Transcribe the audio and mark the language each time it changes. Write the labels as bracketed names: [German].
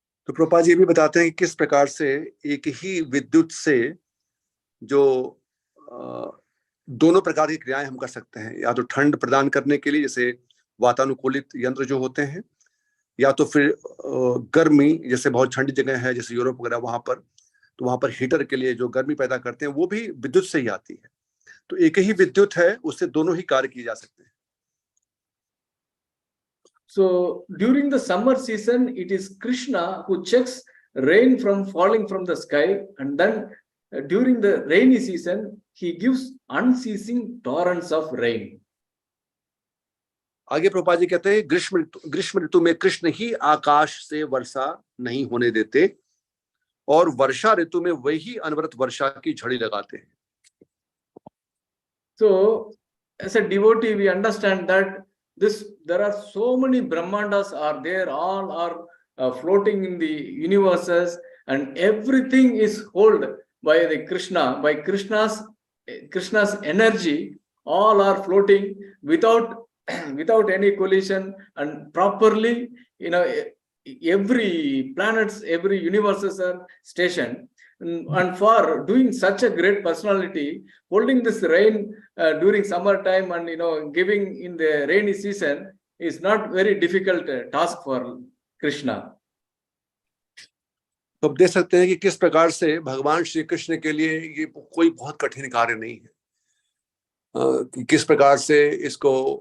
[Hindi] तो प्रभुपाद जी भी बताते हैं कि किस प्रकार से एक ही विद्युत से जो दोनों प्रकार की क्रियाएं हम कर सकते हैं, या तो ठंड प्रदान करने के लिए जैसे वातानुकूलित यंत्र जो होते हैं, या तो फिर गर्मी, जैसे बहुत ठंडी जगह है जैसे यूरोप वगैरह, वहां पर तो वहां पर हीटर के लिए जो गर्मी पैदा करते हैं वो भी विद्युत से ही आती है। तो एक ही विद्युत है, उससे दोनों ही कार्य किए जा सकते हैं। [English] So during the summer season, it is Krishna who checks rain from falling from the sky, and then during the rainy season, he gives unceasing torrents of rain. [Hindi] आगे प्रभुपाद जी कहते हैं ग्रीष्म ऋतु में कृष्ण ही आकाश से वर्षा नहीं होने देते और वर्षा ऋतु में वही अनवरत वर्षा की झड़ी लगाते हैं। [English] So as a devotee, we understand that there are so many Brahmandas are there, all are floating in the universes, and everything is held by the Krishna, by Krishna's energy. All are floating without any collision, and properly, every planets, every universes are stationed. And for doing such a great personality, holding this rain during summer time and giving in the rainy season is not very difficult task for Krishna. [Hindi] तो आप देख सकते हैं कि किस प्रकार से भगवान श्री कृष्ण के लिए ये कोई बहुत कठिन कार्य नहीं है, कि किस प्रकार से इसको